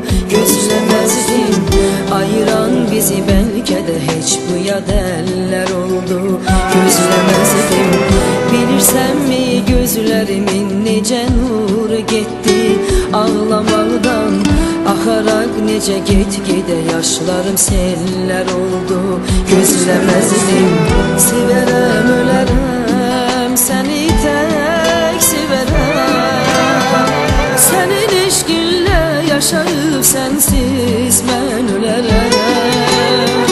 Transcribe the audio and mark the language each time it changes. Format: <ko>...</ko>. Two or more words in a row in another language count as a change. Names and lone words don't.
<tr>Gözlemezdim ayıran bizi, belki de hiç bu yad eller oldu. Gözlemezdim, bilirsen mi gözlerimin nece nuru gitti.</tr> <az>Ağlamaktan axarak nece git-gedə yaşlarım seller oldu. Gözlemezdim, severem ölərəm səni tek severəm. Sənin eşqinlə yaşayıb sensiz mən ölərəm.</az>